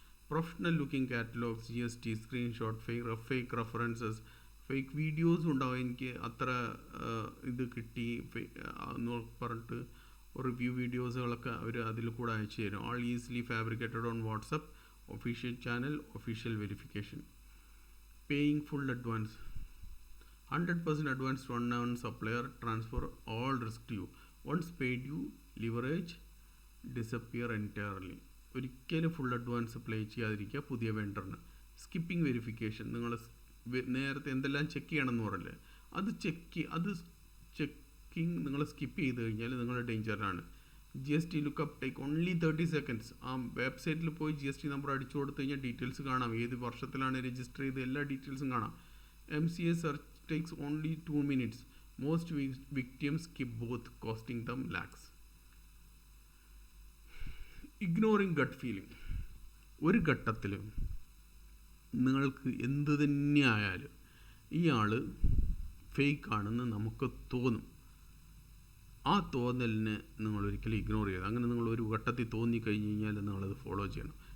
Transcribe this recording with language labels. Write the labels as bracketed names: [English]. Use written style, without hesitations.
[English] Professional looking catalogues, GST screenshot, fake references, fake വീഡിയോസും ഉണ്ടാവും. [Malayalam] എനിക്ക് അത്ര ഇത് കിട്ടി എന്ന് പറഞ്ഞിട്ട് റിവ്യൂ വീഡിയോസുകളൊക്കെ അവർ അതിൽ കൂടെ അയച്ചു തരും. [English] All easily fabricated on WhatsApp official channel, official verification. Paying full advance, 100% advance to unknown supplier, transfer all risk to you. Once paid you, leverage disappear entirely. [Malayalam] ഒരിക്കലും ഫുൾ അഡ്വാൻസ് പ്ലേ ചെയ്യാതിരിക്കുക പുതിയ വെണ്ടറിന്. [English] skipping verification, [Malayalam] നിങ്ങൾ നേരത്തെ എന്തെല്ലാം check ചെയ്യണമെന്ന് പറഞ്ഞില്ലേ, അത് checking നിങ്ങൾ സ്കിപ്പ് ചെയ്ത് കഴിഞ്ഞാൽ നിങ്ങൾ ഡേഞ്ചറിലാണ്. [English] GST lookup take only 30 seconds. [Malayalam] ആ വെബ്സൈറ്റിൽ പോയി GST നമ്പർ അടിച്ചു കൊടുത്തു കഴിഞ്ഞാൽ ഡീറ്റെയിൽസ് കാണാം, ഏത് വർഷത്തിലാണ് രജിസ്റ്റർ ചെയ്ത് എല്ലാ ഡീറ്റെയിൽസും കാണാം. [English] MCA search takes only 2 minutes. Most victims skip both, costing them lakhs. Ignoring gut feeling. [Malayalam] ഒരു ഘട്ടത്തിൽ നിങ്ങൾക്ക് എന്ത് തന്നെ ആയാലും ഇയാൾ ഫേക്ക് ആണെന്ന് നമുക്ക് തോന്നും. ആ തോന്നലിനെ നിങ്ങൾ ഒരിക്കലും ഇഗ്നോർ ചെയ്യരുത്. അങ്ങനെ നിങ്ങൾ ഒരു ഘട്ടത്തിൽ തോന്നിക്കഴിഞ്ഞ് കഴിഞ്ഞാൽ നിങ്ങളത് ഫോളോ ചെയ്യണം.